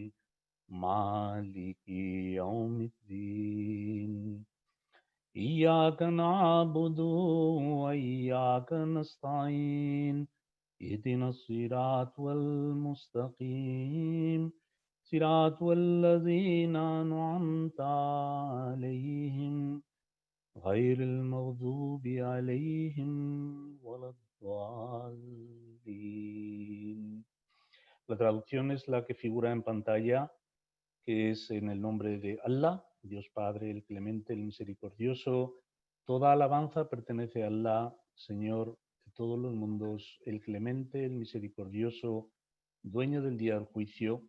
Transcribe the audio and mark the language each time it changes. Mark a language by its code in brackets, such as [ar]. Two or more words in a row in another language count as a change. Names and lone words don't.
[ar] مالك يوم الدين إياك نعبد وإياك نستعين اهدنا الصراط المستقيم صراط الذين أنعمت عليهم غير المغضوب عليهم ولا الضالين. [es] La traducción es la que figura en pantalla, que es en el nombre de Allah, Dios Padre, el Clemente, el Misericordioso. Toda alabanza pertenece a Allah, Señor de todos los mundos, el Clemente, el Misericordioso, dueño del día del juicio.